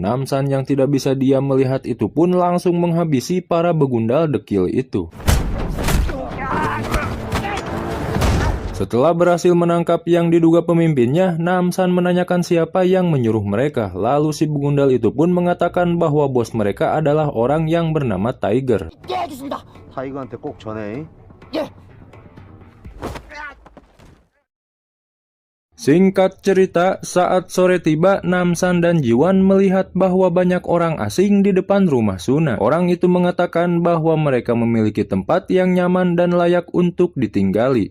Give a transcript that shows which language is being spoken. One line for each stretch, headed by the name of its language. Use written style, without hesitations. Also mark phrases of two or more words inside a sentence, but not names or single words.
Indonesian: Namsan yang tidak bisa diam melihat itu pun langsung menghabisi para begundal dekil itu. Setelah berhasil menangkap yang diduga pemimpinnya, Namsan menanyakan siapa yang menyuruh mereka. Lalu si begundal itu pun mengatakan bahwa bos mereka adalah orang yang bernama Tiger.
Korean: 타이거한테 꼭 전해.
Indonesian: Singkat cerita, saat sore tiba, Namsan dan Jiwan melihat bahwa banyak orang asing di depan rumah Suna. Orang itu mengatakan bahwa mereka memiliki tempat yang nyaman dan layak untuk ditinggali.